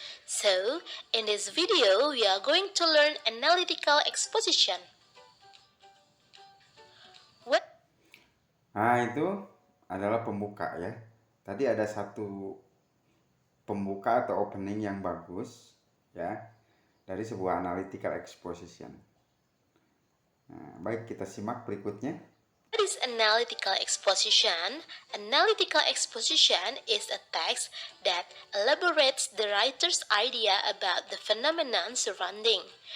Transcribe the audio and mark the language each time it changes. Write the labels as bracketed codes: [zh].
[en] So, in this video, we are going to learn analytical exposition. What? [id] Nah, itu adalah pembuka ya. Tadi ada satu pembuka atau opening yang bagus ya dari sebuah analytical exposition. Nah, baik, kita simak berikutnya. [en] What is analytical exposition? Analytical exposition is a text that elaborates the writer's idea about the phenomenon surrounding.